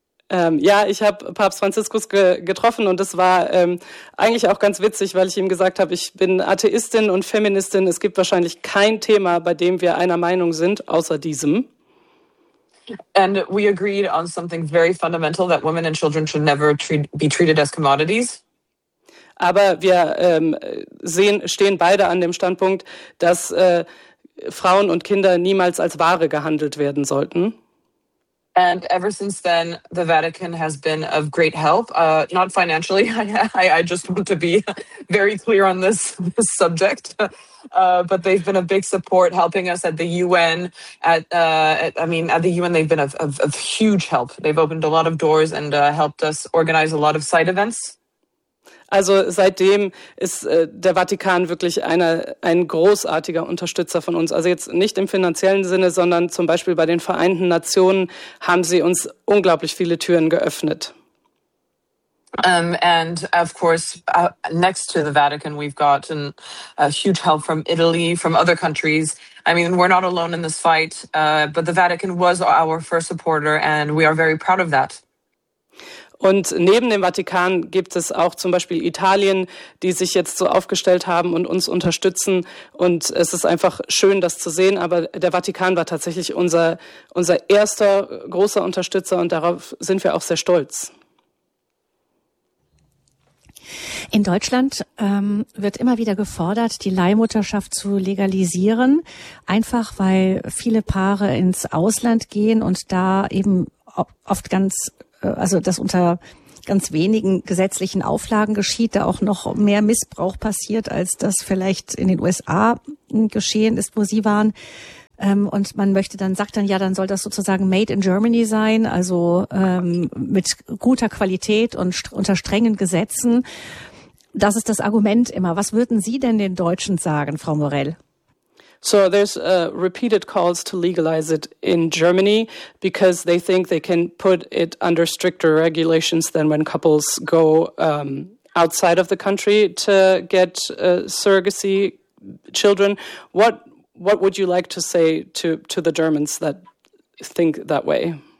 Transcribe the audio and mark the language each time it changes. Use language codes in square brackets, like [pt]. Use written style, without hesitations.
[de] Ich habe Papst Franziskus getroffen und das war eigentlich auch ganz witzig, weil ich ihm gesagt habe, ich bin Atheistin und Feministin. Es gibt wahrscheinlich kein Thema, bei dem wir einer Meinung sind, außer diesem. [en] And we agreed on something very fundamental, that women and children should never be treated as commodities. [de] Aber wir stehen beide an dem Standpunkt, dass Frauen und Kinder niemals als Ware gehandelt werden sollten. [en] And ever since then, the Vatican has been of great help, not financially. I just want to be very clear on this subject. But they've been a big support, helping us at the UN. At the UN, they've been of huge help. They've opened a lot of doors and helped us organize a lot of side events. [de] Also seitdem ist der Vatikan wirklich ein großartiger Unterstützer von uns. Also jetzt nicht im finanziellen Sinne, sondern zum Beispiel bei den Vereinten Nationen haben sie uns unglaublich viele Türen geöffnet. [en] And of course, next to the Vatican, we've gotten a huge help from Italy, from other countries. I mean, we're not alone in this fight, but the Vatican was our first supporter and we are very proud of that. [de] Und neben dem Vatikan gibt es auch zum Beispiel Italien, die sich jetzt so aufgestellt haben und uns unterstützen. Und es ist einfach schön, das zu sehen. Aber der Vatikan war tatsächlich unser erster großer Unterstützer und darauf sind wir auch sehr stolz. In Deutschland wird immer wieder gefordert, die Leihmutterschaft zu legalisieren, einfach weil viele Paare ins Ausland gehen und da eben oft ganz, also das unter ganz wenigen gesetzlichen Auflagen geschieht, da auch noch mehr Missbrauch passiert, als das vielleicht in den USA geschehen ist, wo Sie waren. Und man möchte dann, sagt dann, ja, dann soll das sozusagen [en] made in Germany [de] sein, also mit guter Qualität und unter strengen Gesetzen. Das ist das Argument immer. Was würden Sie denn den Deutschen sagen, Frau Morell? [en] So there's repeated calls to legalize it in Germany because they think they can put it under stricter regulations than when couples go outside of the country to get surrogacy children. What would you like to say to the Germans that think that way?